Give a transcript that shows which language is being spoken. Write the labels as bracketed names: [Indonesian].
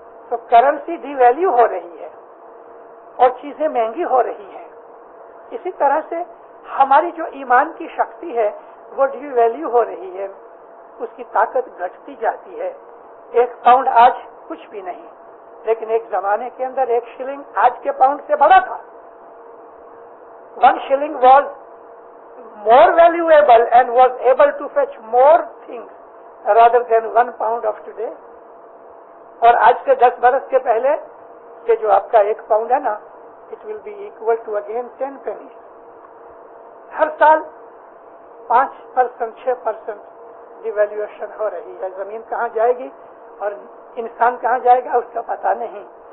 [Urdu] تو currency D value ہو رہی ہے اور چیزیں مہنگی ہو رہی ہیں. اسی طرح سے ہماری جو ایمان کی شکتی ہے وہ ڈی ویلیو ہو رہی ہے، اس کی طاقت گھٹتی جاتی ہے. 1 پاؤنڈ آج کچھ بھی نہیں، لیکن ایک زمانے کے اندر 1 شلنگ آج کے پاؤنڈ سے بڑا تھا. [English] 1 shilling was more valuable and was able to fetch more things rather than 1 pound of today. [Urdu] اور آج سے 10 برس کے پہلے کہ جو آپ کا 1 پاؤنڈ ہے نا، [English] it will be equal to again 10 pennies. [Urdu] ہر سال 5%، 6% ڈیویلیویشن ہو رہی ہے. زمین کہاں جائے گی اور انسان کہاں جائے گا اس کا پتہ نہیں.